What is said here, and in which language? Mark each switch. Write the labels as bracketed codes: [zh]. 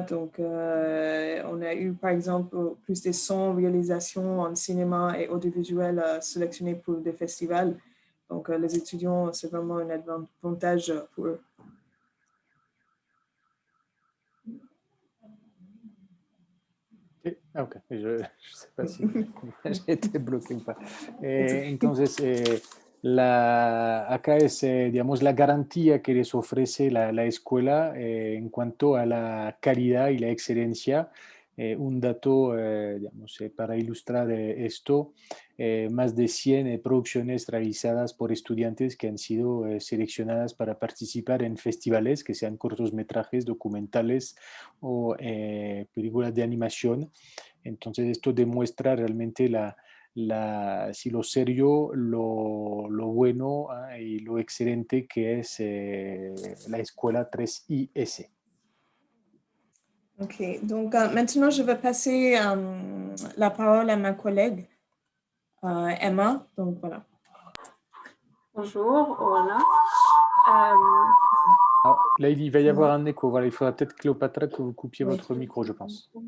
[fr] Donc, on a eu, par exemple, plus de 100 réalisations en cinéma et audiovisuel sélectionnées pour des festivals. Donc, les étudiants, c'est vraiment un avantage pour eux. Ok, je ne sais pas si j'ai été bloqué ou pas. [es] Entonces, acá es, digamos, la garantía que les ofrece la escuela en cuanto a la calidad y la excelencia. Un dato, digamos, para ilustrar esto, más de 100 producciones realizadas por estudiantes que han sido seleccionadas para participar en festivales, que sean cortometrajes, documentales o películas de animación. Entonces esto demuestra realmente si lo serio, lo bueno y lo excelente que es la escuela 3IS. [fr] OK. Donc, maintenant, je vais passer la parole à ma collègue, Emma. Donc, voilà. Bonjour, voilà. Alors, Lady, il va y avoir un écho. Voilà, il faudra peut-être, Cléopâtre, que vous coupiez votre micro, je pense.